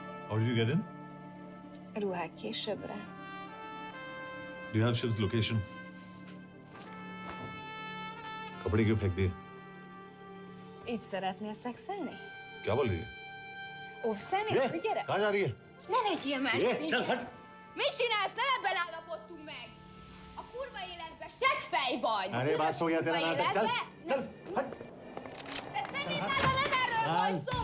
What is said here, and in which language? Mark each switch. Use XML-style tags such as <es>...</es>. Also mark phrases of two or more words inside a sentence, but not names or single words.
<en>How did you get in?</en> <hu>Ruhák későbbre.</hu> <en>Do you have Shiv's location?</en> <hi>कपड़े क्यों फेंक दिए?</hi> <hu>Itt szeretnél szexelni?</hu> <hi>क्या बोल रही है?</hi> <hu>Óvszernél?</hu> <hi>ये,</hi> <hu>Hogy gyere?</hu> <hi>कहाँ जा रही है?</hi> <hu>Ne legyél már</hu> <hi>ये,</hi> <hu>szín!</hu> <hi>चल हट!</hi> <hu>Mit csinálsz? Nem ebben állapodtunk meg! A kurva életben seggfej vagy!</hu> <hi>अरे बात हो गया तेरा नाटक, चल, चल, हट!</hi> <hu>De szerintem nem erről volt szó!</hu>